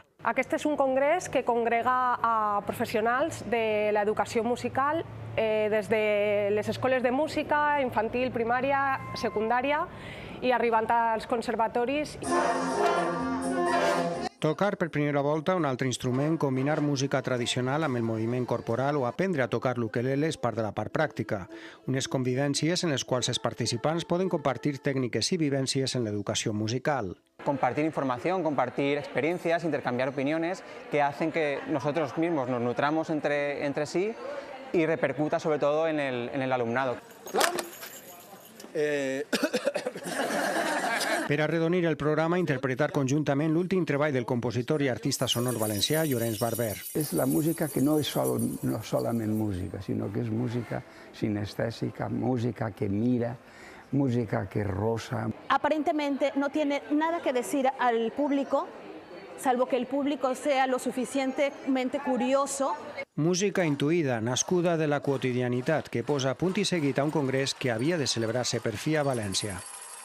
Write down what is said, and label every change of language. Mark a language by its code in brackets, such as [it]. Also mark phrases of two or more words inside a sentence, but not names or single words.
[ca] Aquest és un congrés que congrega a professionals de l'educació musical des de les escoles de música, infantil, primària, secundària i arribant als conservatoris. Tocar per primera volta un altre instrument, combinar música tradicional amb el moviment corporal o aprendre a tocar l'ukelele és part de la part pràctica. Unes convivències en les quals els participants poden compartir tècniques i vivències en l'educació musical. [es] Compartir información, compartir experiencias, intercambiar opiniones que hacen que nosotros mismos nos nutramos entre sí y repercuta sobre todo en el alumnado. [ca] Per arredonir el programa, interpretar conjuntament l'últim treball del compositor i artista sonor valencià Llorenç Barber. És la música que no és solament música, sinó que és música sinestèsica, música que mira, música que rosa. [es] Aparentemente no tiene nada que decir al público, salvo que el público sea lo suficientemente curioso. [ca] Música intuïda, nascuda de la quotidianitat, que posa punt i seguit a un congrés que havia de celebrar-se per fi a València.